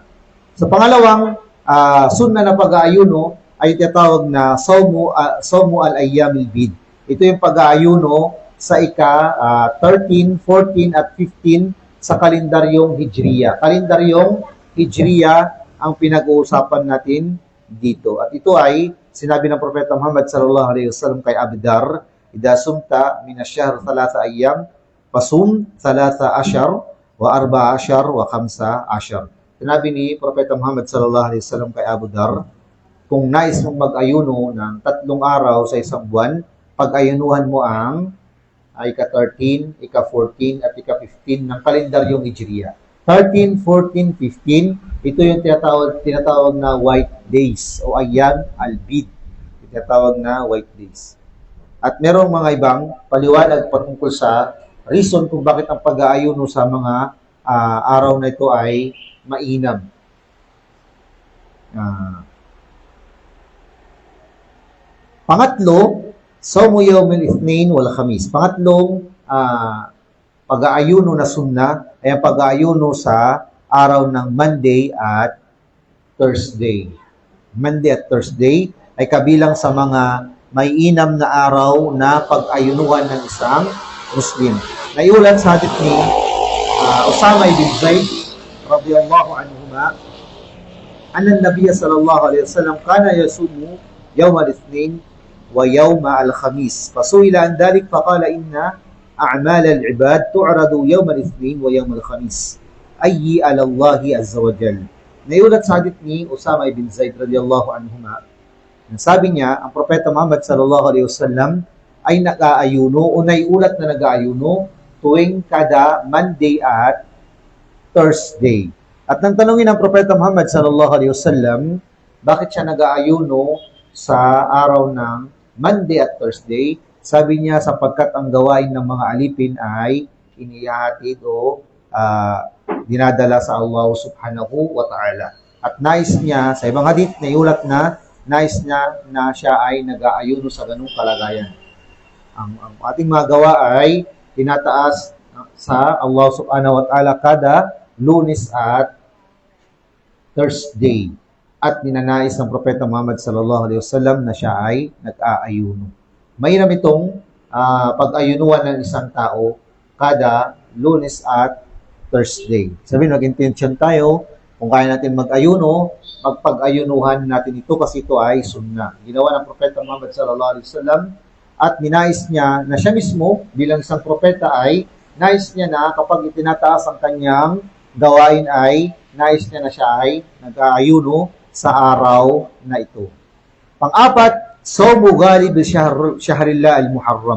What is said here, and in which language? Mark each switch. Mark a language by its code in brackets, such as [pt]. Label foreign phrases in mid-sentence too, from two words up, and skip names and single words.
[tl] Sa pangalawang sunna na pag-aayuno ay tinatawag na [ar] صوم الأيام البيض. [tl] Ito yung pag-aayuno sa 13, 14 at 15 sa kalendaryong Hijriya. Kalendaryong Hijriya ang pinag-uusapan natin dito. At ito ay sinabi ng Propeta Muhammad [ar] صلى الله عليه وسلم [tl] kay Abu Dar, [ar] "إذا صمت من الشهر 3 أيام فصم 13 و14 و15." [tl] Sinabi ni Propeta Muhammad [ar] صلى الله عليه وسلم [tl] kay Abu Dar, kung nais mong mag-ayuno ng 3 araw sa isang buwan, pag-ayunuhan mo ang ika-13, ika-14 at ika-15 ng kalendaryong Hijriya. 13, 14, 15, ito yung tinatawag na [en] white days [tl] o [ar] أيام البيض. [tl] Tinatawag na [en] white days. [tl] At merong mga ibang paliwanag patungkol sa reason kung bakit ang pag-aayuno sa mga araw na ito ay mainam. Pangatlo, [ar] صوم يوم الاثنين والخميس. [tl] Pangatlong pag-aayuno na sunna ay ang pag-aayuno sa araw ng Monday at Thursday. Monday at Thursday ay kabilang sa mga may inam na araw na pag-ayunuhan ng isang Muslim. Naiulat sa hadith ni [ar] أسامة بن زيد رضي الله عنهما أن النبي صلى الله عليه وسلم كان يصوم يوم الاثنين ويوم الخميس. فسئل عن ذلك فقال إن أعمال العباد تعرض يوم الاثنين ويوم الخميس. أي على الله عز وجل. [tl] Naiulat sa hadith ni Usama ibn Zayd [ar] رضي الله عنهما, [tl] sabi niya, ang Propeta Muhammad [ar] صلى الله عليه وسلم [tl] ay nag-aayuno o naiulat na nag-aayuno tuwing kada Monday at Thursday. At nang tanungin ng Propeta Muhammad [ar] صلى الله عليه وسلم, [tl] bakit siya nag-aayuno sa araw ng Monday at Thursday? Sabi niya, sapagkat ang gawain ng mga alipin ay inihahatid o dinadala sa Allah [ar] سبحانه وتعالى. [tl] At nais niya, sa ibang hadith, naiulat na nais niya na siya ay nag-aayuno sa ganung kalagayan. Ang ating magawa ay tinataas sa Allah [ar] سبحانه وتعالى [tl] kada Lunes at Thursday. At ninanais ng Propeta Muhammad [ar] صلى الله عليه وسلم [tl] na siya ay nag-aayuno. Mainam itong pag-ayunuan ng isang tao kada Lunes at Thursday. Sabihin, mag-intention tayo. Kung kaya natin mag-ayuno, magpag-ayunuhan natin ito kasi ito ay sunna. Ginawa ng Propeta Muhammad [ar] صلى الله عليه وسلم [tl] at ninais niya na siya mismo bilang isang propeta ay nais niya na kapag itinataas ang kanyang gawain ay nais niya na siya ay nag-aayuno sa araw na ito. Pang-apat, [ar] صوم غالب شهر الله المحرم.